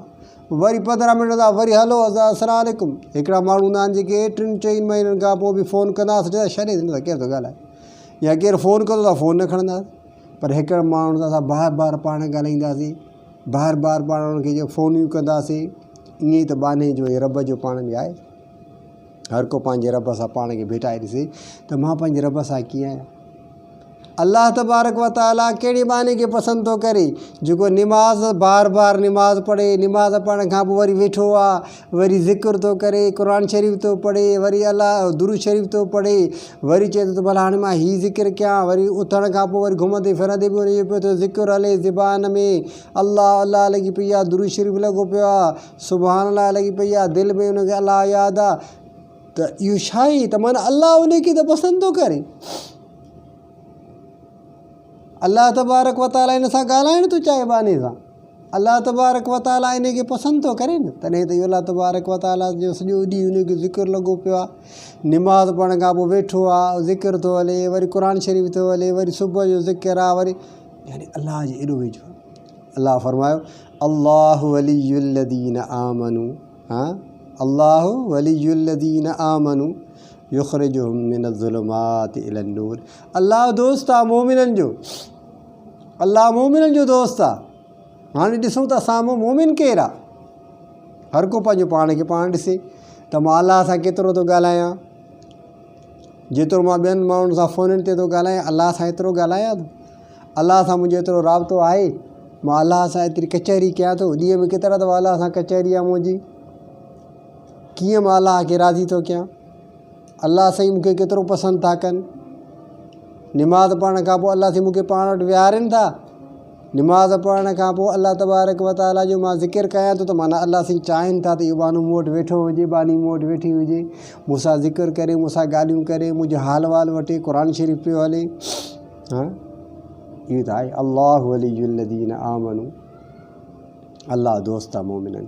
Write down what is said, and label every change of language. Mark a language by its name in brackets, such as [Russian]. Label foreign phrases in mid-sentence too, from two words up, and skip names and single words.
[Sindhi] वरी 15 मिंट था वरी हलो [Arabic] السلام عليكم. [Sindhi] हिकिड़ा माण्हू हूंदा आहिनि जेके 3-4 महीननि खां पोइ बि फ़ोन कंदा चवंदा छॾे ॾिनो त केरु थो ॻाल्हाए, या केरु फ़ोन कंदो त फ़ोन न खणंदा। पर हिकिड़े माण्हू सां असां बार बार पाण ॻाल्हाईंदासीं, बार बार पाण उनखे जो फ़ोनियूं कंदासीं। ईअं ई त बाने जो रब जो पाण में आहे। हर को पंहिंजे रब सां पाण खे भेटाए ॾिसे त मां पंहिंजे रब सां कीअं आहियां। [Arabic] الله تبارك وتعالى [Sindhi] कहिड़े बाने खे पसंदि थो करे, जेको निमाज़ बार बार निमाज़ पढ़े, निमाज़ पढ़ण खां पोइ वरी वेठो आहे, वरी ज़िक्र थो करे, क़ुर शरीफ़ थो पढ़े, वरी अलाह दुरूद शरीफ़ थो पढ़े, वरी चए थो त भला हाणे मां हीउ ज़िक्र कयां। वरी उथण खां पोइ वरी घुमंदे फिरंदे बि उनजो पियो थो ज़िक्र हले ज़बान में, अल्लाह अल्लाह लॻी पई आहे, दुरूद शरीफ़ लॻो पियो आहे, [Arabic] سبحان الله [Sindhi] लॻी पई आहे, दिलि में उनखे अल्लाह यादि आहे। त इहो छा आहे त माना अल्लाह उनखे त पसंदि थो करे। [Arabic] الله تبارك وتعالى [Sindhi] इन सां ॻाल्हाइण थो चाहे बाने सां, [Arabic] الله تبارك وتعالى [Sindhi] इन खे पसंदि थो करे न। तॾहिं त इहो [Arabic] الله تبارك وتعالى [Sindhi] जो सॼो ॾींहुं उनखे ज़िक्र लॻो पियो आहे। निमाज़ पढ़ण खां पोइ वेठो आहे, ज़िक्र थो हले, वरी क़ुर शरीफ़ थो हले, वरी सुबुह जो ज़िक्र आहे, वरी यानी अल्लाह जे एॾो वेझो आहे। [Arabic] अल्लाह फरमायो الله ولي الذين آمنوا, हाँ الله ولي الذين آمنوا يخرجهم من الظلمات إلى النور. [Sindhi] अल्लाह दोस्त आहे मोमिननि जो, अल्लाह मोमिननि जो दोस्त आहे। हाणे ॾिसूं त साम्हूं मोमिन केरु आहे, हर को पंहिंजो पाण खे पाण ॾिसे त मां अल्लाह सां केतिरो थो ॻाल्हायां। जेतिरो मां ॿियनि माण्हुनि सां फ़ोननि ते थो ॻाल्हायां, अल्लाह सां एतिरो ॻाल्हायां थो, अल्लाह सां मुंहिंजो एतिरो राब्तो आहे, मां अल्लाह सां एतिरी कचहरी कयां थो। ॾींहं में केतिरा दफ़ा अल्लाह सां कचहरी आहे मुंहिंजी, कीअं मां अल्लाह खे राज़ी थो कयां, अल्लाह साईं मूंखे केतिरो पसंदि था कनि। निमाज़ पढ़ण खां पोइ अल्लाह साईं मूंखे पाण वटि विहारनि था। निमाज़ पढ़ण खां पोइ [Arabic] الله تبارك وتعالى [Sindhi] जो मां ज़िक्र कयां थो त माना अल्लाह साईं चाहिनि था त इहो बानो मूं वटि वेठो हुजे, बानी मूं वटि वेठी हुजे, मूंसां ज़िक्र करे, मूंसां ॻाल्हियूं करे, मुंहिंजो हाल वाल वठे, क़ुर शरीफ़ पियो हले। हाँ इहो त आहे [Arabic] الله ولي الذين آمنوا, [Sindhi] अल्लाह दोस्त आहे मोमिननि।